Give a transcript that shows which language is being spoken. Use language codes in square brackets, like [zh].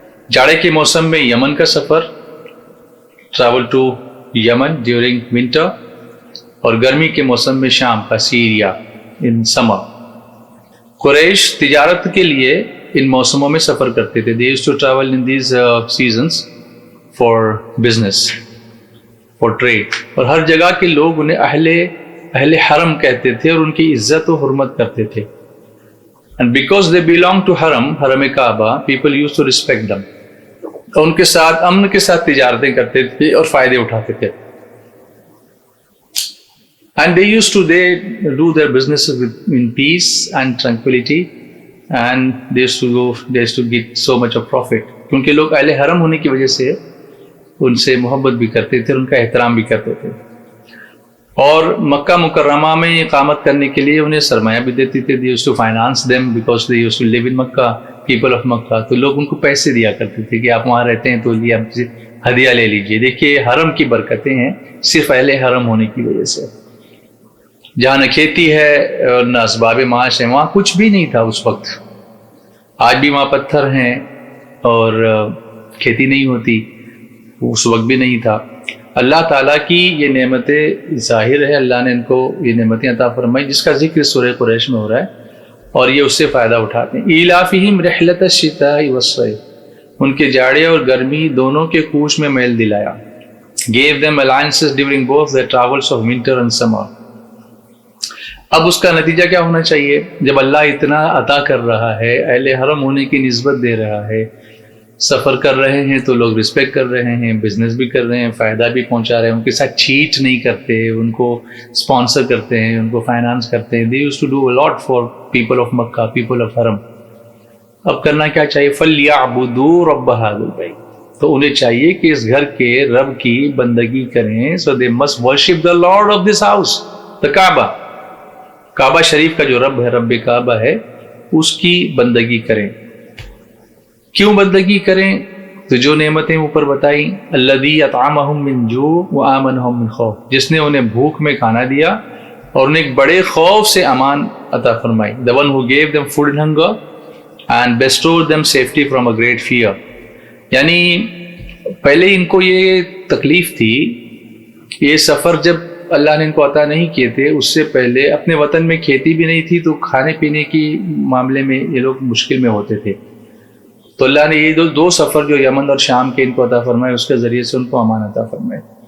[ur] جاڑے کے موسم میں یمن کا سفر، [en] travel to Yemen during winter، [ur] اور گرمی کے موسم میں شام کا سیریا [en] in summer. [ur] قریش تجارت کے لیے ان موسموں میں سفر کرتے تھے. [en] They used to travel in these seasons for business, for trade. [ur] اور ہر جگہ کے لوگ انہیں اہل حرم کہتے تھے اور ان کی عزت و حرمت کرتے تھے. [en] And because they belong to Haram Kaaba, people used to respect them. [ur] ان کے ساتھ امن کے ساتھ تجارتیں کرتے تھے اور فائدے اٹھاتے تھے. [en] And they used to do their businesses in peace and tranquility, and they used to get so much of profit. [ur] کیونکہ لوگ اہل حرم ہونے کی وجہ سے ان سے محبت بھی کرتے تھے، ان کا احترام بھی کرتے تھے. اور مکہ مکرمہ میں اقامت کرنے کے لیے انہیں سرمایہ بھی دیتی تھے. [en] They used to finance them because they used to live in Makkah, people of Makkah. [ur] تو لوگ ان کو پیسے دیا کرتے تھے کہ آپ وہاں رہتے ہیں تو یہ آپ سے ہدیہ لے لیجئے. دیکھیے حرم کی برکتیں ہیں صرف اہل حرم ہونے کی وجہ سے. جہاں نہ کھیتی ہے نہ اسباب معاش ہے، وہاں کچھ بھی نہیں تھا اس وقت. آج بھی وہاں پتھر ہیں اور کھیتی نہیں ہوتی، اس وقت بھی نہیں تھا. اللہ تعالیٰ کی یہ نعمتیں ظاہر ہے، اللہ نے ان کو یہ نعمتیں عطا فرمائی جس کا ذکر سورہ قریش میں ہو رہا ہے، اور یہ اس سے فائدہ اٹھاتے ہیں. [ar] ایلافہم رحلۃ الشتاء والصیف، [ur] ان کے جاڑے اور گرمی دونوں کے کوچ میں میل دلایا. [en] gave them alliances during both their travels of winter and summer. [ur] اب اس کا نتیجہ کیا ہونا چاہیے؟ جب اللہ اتنا عطا کر رہا ہے، اہل حرم ہونے کی نسبت دے رہا ہے، سفر کر رہے ہیں تو لوگ رسپیکٹ کر رہے ہیں، بزنس بھی کر رہے ہیں، فائدہ بھی پہنچا رہے ہیں، ان کے ساتھ چیٹ نہیں کرتے، ان کو اسپانسر کرتے ہیں، ان کو فائنانس کرتے ہیں. [en] They used to do a lot for people of Makkah, people of Haram. [ur] اب کرنا کیا چاہیے؟ [ar] فَلْيَعْبُدُوا رَبَّ هَذَا الْبَيْتِ، [ur] تو انہیں چاہیے کہ اس گھر کے رب کی بندگی کریں. [en] So they must worship the Lord of this house, the Kaaba. [ur] کعبہ شریف کا جو رب ہے، رب کعبہ ہے، اس کی بندگی کریں. کیوں بندگی کریں؟ تو جو نعمتیں اوپر بتائیں، [ar] الذی اطعمہم من جوع وآمنہم من خوف، [ur] جس نے انہیں بھوک میں کھانا دیا اور انہیں ایک بڑے خوف سے امان عطا فرمائی. [en] the one who gave them food in hunger and bestowed them safety from a great fear. [ur] یعنی پہلے ان کو یہ تکلیف تھی، یہ سفر جب اللہ نے ان کو عطا نہیں کیے تھے، اس سے پہلے اپنے وطن میں کھیتی بھی نہیں تھی، تو کھانے پینے کی معاملے میں یہ لوگ مشکل میں ہوتے تھے. تو اللہ نے یہ 2 سفر جو یمن اور شام کے ان کو عطا فرمائے، اس کے ذریعے سے ان کو امان عطا فرمائے.